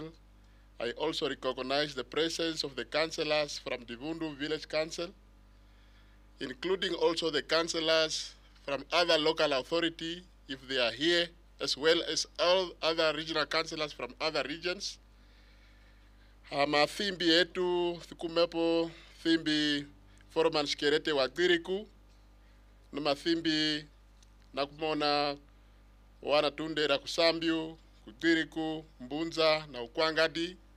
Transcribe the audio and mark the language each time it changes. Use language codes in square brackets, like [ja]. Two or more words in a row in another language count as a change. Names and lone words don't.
[en] I also recognize the presence of the councillors from the Vundu Village Council, including also the councillors from other local authority, if they are here, as well as all other regional councillors from other regions. [kwn] Thimbi yetu thikumepo thimbi Foreman Shikerete wa Giriku, numa thimbi nakumona wana tunde ra Kusambyu, Kudiriku, Mbunza na Ukwangadi.